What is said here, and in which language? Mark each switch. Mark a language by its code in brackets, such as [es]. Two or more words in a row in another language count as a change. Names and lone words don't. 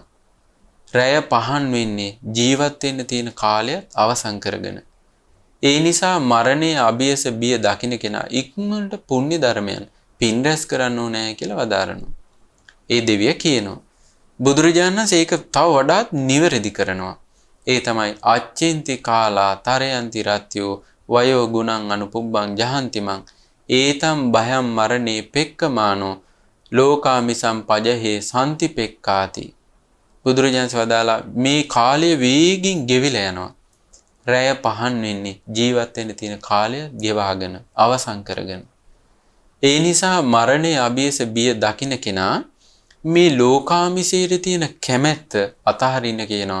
[si] රැය පහන් වෙන්නේ ජීවත් වෙන්න තියෙන කාලය අවසන් කරගෙන. ඒ නිසා මරණයේ අභියස බිය දකින්න කෙනා ඉක්මනට පුණ්‍ය ධර්මයන් පින් රැස් කරන්න ඕනේ කියලා වදාරනවා. ඒ දෙවිය කියනවා. බුදුරජාණන් වහන්සේ ඒක තව වඩාත් නිවැරදි කරනවා. [pi] ඒ තමයි අච්චෙන්ති කාලා තරයන්ති රත්යෝ වයෝ ගුණං අනුපුබ්බං ජහන්තිමං ඒතම් භයම් මරණේ පෙක්කමානෝ ලෝකාමිසම් පජහේ සම්ති පෙක්කාති. [si] බුදුරජාණන් වදාලා මේ කාලය වේගින් ගෙවිලා යනවා. රැය පහන් වෙන්නේ ජීවත් වෙන්න තියෙන කාලය ගෙවාගෙන අවසන් කරගෙන. ඒ නිසා මරණයේ අභියස බිය දකින්න කෙනා මේ ලෝකාමිසයට තියෙන කැමැත්ත අතහරින්න කියනවා.